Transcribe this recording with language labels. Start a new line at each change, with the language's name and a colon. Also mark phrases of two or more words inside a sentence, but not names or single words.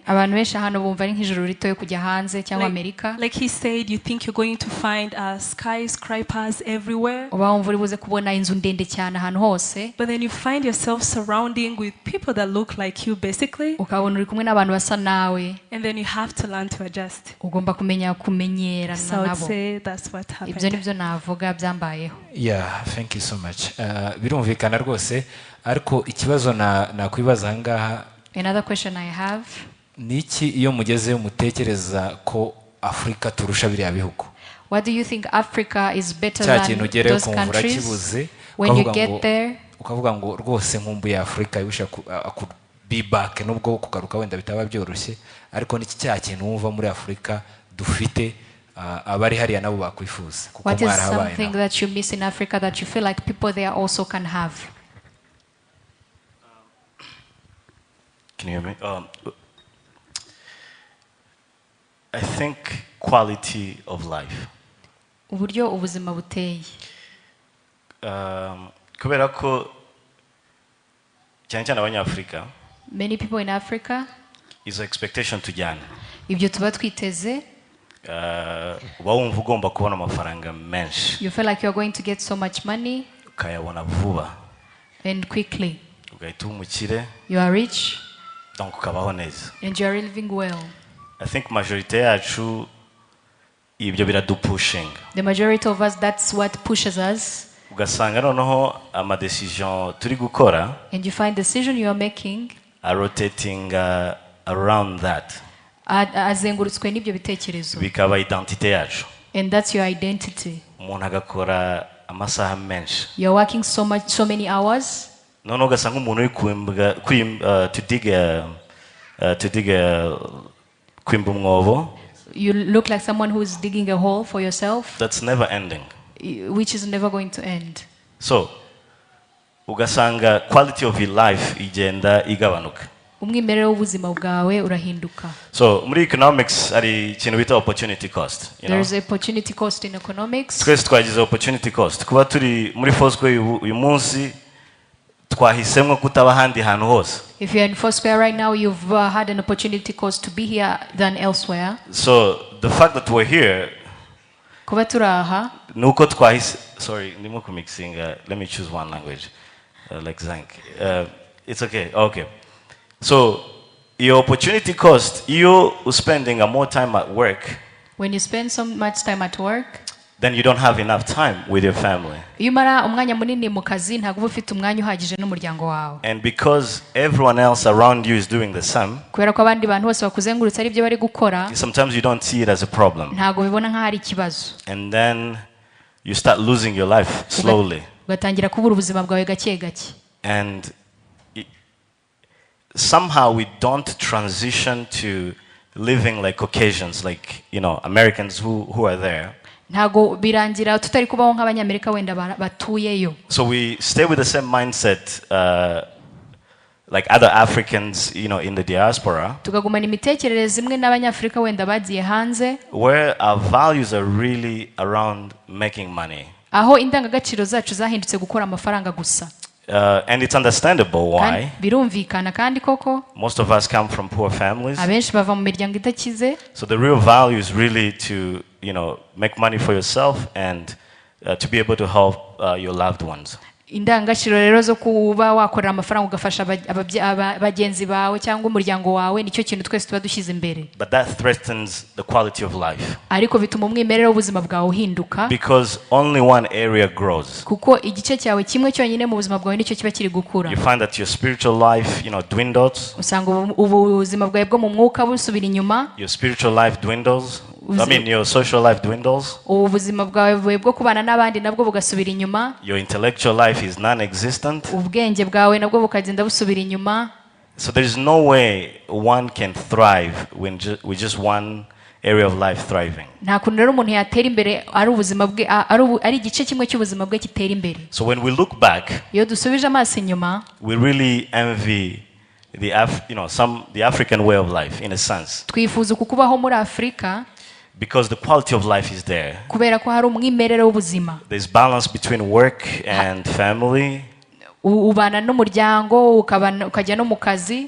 Kinyarwanda: abantu benshi hano bumva ari nk'ijuru rito yo kujya hanze cyangwa Amerika.
English: Like he said, you think you're going to find skyscrapers everywhere.
Kinyarwanda: Uba wumva uri buze kubona inzu ndende cyane ahantu hose,
English: But then you find yourself surrounding with people that look like you, basically.
Kinyarwanda: ukabona uri kumwe n'abantu basa nawe,
English: And then you have to learn to adjust.
Kinyarwanda: ugomba kumenyerana
English: So I would
Kinyarwanda: nabo.
English: say that's what
Kinyarwanda: Ibyo
English: happened.
Kinyarwanda: nibyo navuga byambayeho.
English: Yeah, thank you so much.
Kinyarwanda: Birumvikana rwose, ariko ikibazo nakwibaza ahangaha,
English: Another question I have,
Kinyarwanda: ni iki iyo mugezeyo mutekereza ko Afurika turusha biriya bihugu?
English: what do you think Africa is better
Kinyarwanda: Cya kintu
English: than
Kinyarwanda: ugereyo
English: those
Kinyarwanda: kumva
English: countries?
Kinyarwanda: urakibuze,
English: When you get there,
Kinyarwanda: ukavuga ngo rwose nkumbuye Afurika,
English: I could be back,
Kinyarwanda: nubwo kugaruka wenda bitaba byoroshye, ariko niki cya kintu wumva muri Afurika dufite abari hariya nabo bakwifuza kuko
English: what is
Kinyarwanda: mwarahabaye
English: something
Kinyarwanda: nabo?
English: that you miss in Africa that you feel like people there also can have? Can you hear me? I think quality of life.
Kinyarwanda: Uburyo ubuzima buteye. Kubera ko cyane cyane abanyafurika,
English: Many people in Africa,
Kinyarwanda: izo expectation tujyana, ibyo tuba twiteze, uba wumva ugomba kubona amafaranga menshi,
English: you feel like you're going to get so much money
Kinyarwanda: ukayabona vuba,
English: and quickly.
Kinyarwanda: ugahita uba umukire,
English: You are rich
Kinyarwanda: donc ukabaho neza.
English: and you are living well. I think
Kinyarwanda: majorite yacu ibyo biradupushinga,
English: The majority of us, that's what pushes us.
Kinyarwanda: ugasanga noneho amadecision turi gukora
English: And you find decision you are making are rotating around that,
Kinyarwanda: azengurutswe n'ibyo bitekerezo. bikaba identite yacu.
English: And that's your identity.
Kinyarwanda: Umuntu agakora amasaha menshi,
English: You're working so many hours,
Kinyarwanda: noneho ugasanga umuntu uri kwimba umwobo,
English: you look like someone who is digging a hole for yourself, that's never ending. which is never going to end.
Kinyarwanda: So ugasanga
English: quality of your life
Kinyarwanda: igenda igabanuka. Umwimerere w'ubuzima bwawe urahinduka. So muri economics hari ikintu bita
English: opportunity cost, There is opportunity cost in economics.
Kinyarwanda: twese twagize
English: opportunity cost.
Kinyarwanda: Kuba turi muri Foursquare uyu munsi twahisemo kutaba ahandi hantu hose.
English: If you're in Foursquare right now, you've had an opportunity cost to be here than elsewhere. So the fact that we're here,
Kinyarwanda: Kuba turi aha, nuko twahise, sorry, ndimo kumixing,
English: let me choose one language, like Zank. It's okay, okay. So your opportunity cost, you spending more time at work, when you spend so much time at work, then you don't have enough time with your family.
Kinyarwanda: iyo umara umwanya munini mu kazi ntabwo uba ufite umwanya uhagije n'umuryango wawe.
English: And because everyone else around you is doing the same,
Kinyarwanda: kubera ko abandi bantu bose bakuzengurutse ari byo bari gukora,
English: sometimes you don't see it as a problem.
Kinyarwanda: ntabwo bibona nk'aho ari ikibazo.
English: And then you start losing your life slowly.
Kinyarwanda: ugatangira kubura ubuzima bwawe gake gake.
English: And somehow we don't transition to living like Caucasians, like, you know, Americans who are there.
Kinyarwanda: ntago birangira tutari kubaho nk'abanyamerika wenda batuyeyo.
English: So we stay with the same mindset like other Africans, you know, in the diaspora,
Kinyarwanda: tukagumana imitekerereze imwe n'abanyafurika wenda bagiye hanze,
English: where our values are really around making money.
Kinyarwanda: aho indangagaciro zacu zahindutse gukora amafaranga gusa.
English: And it's understandable why.
Kinyarwanda: birumvikana kandi koko
English: Most of us come from poor families.
Kinyarwanda: abenshi bava mu miryango idakize.
English: So the real value is really to, you know, make money for yourself and to be able to help your loved ones.
Kinyarwanda: indangagaciro rero zo kuba wakorera amafaranga ugafasha bagenzi bawe cyangwa umuryango wawe nicyo kintu twese tuba dushyize imbere.
English: But that threatens the quality of life.
Kinyarwanda: ariko bituma umwimerere w'ubuzima bwawe uhinduka.
English: Because only one area grows.
Kinyarwanda: kuko igice cyawe kimwe cyonyine mu buzima bwawe nicyo kiba kiri gukura.
English: You find that your spiritual life, you know, dwindles.
Kinyarwanda: usanga ubuzima bwawe bwo mu mwuka busubira inyuma.
English: Your spiritual life dwindles. I mean, your social life dwindles.
Kinyarwanda: ubuzima bwawe bwo kubana n'abandi nabwo bugasubira inyuma.
English: Your intellectual life is non-existent.
Kinyarwanda: ubwenge bwawe nabwo bukagenda busubira inyuma.
English: So there is no way one can thrive with just one area of life thriving.
Kinyarwanda: nta kuntu rero umuntu yatera imbere ari ubuzima bwe ari igice kimwe cy'ubuzima bwe kitera imbere.
English: So when we look back,
Kinyarwanda: iyo dusubije amaso inyuma,
English: we really envy the African way of life in a sense.
Kinyarwanda: twifuza kukubaho muri Afurika.
English: Because the quality of life is there.
Kinyarwanda: kubera ko hari umwimerere w'ubuzima.
English: There's balance between work and family.
Kinyarwanda: ubana n'umuryango ukajya no mu kazi.